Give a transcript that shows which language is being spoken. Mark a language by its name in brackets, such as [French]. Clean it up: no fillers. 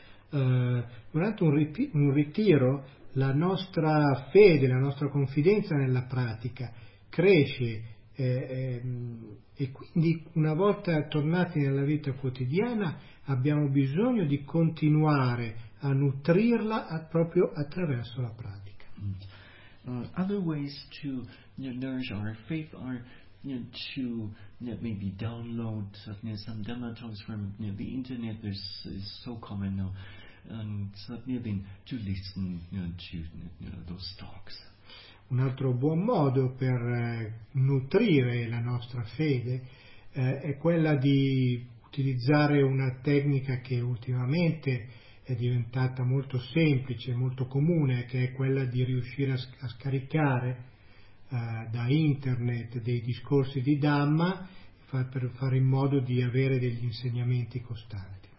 [Italian] Durante un ritiro la nostra fede, la nostra confidenza nella pratica cresce e quindi una volta tornati nella vita quotidiana abbiamo bisogno di continuare a nutrirla proprio attraverso la pratica. [English] Other ways to nourish our faith are maybe download some Dhamma talks from the internet. This is so common now. And then to listen to those talks. [Italian] Un altro buon modo per nutrire la nostra fede è quella di utilizzare una tecnica che ultimamente è diventata molto semplice, molto comune, che è quella di riuscire a scaricare da internet dei discorsi di Dhamma per fare in modo di avere degli insegnamenti costanti.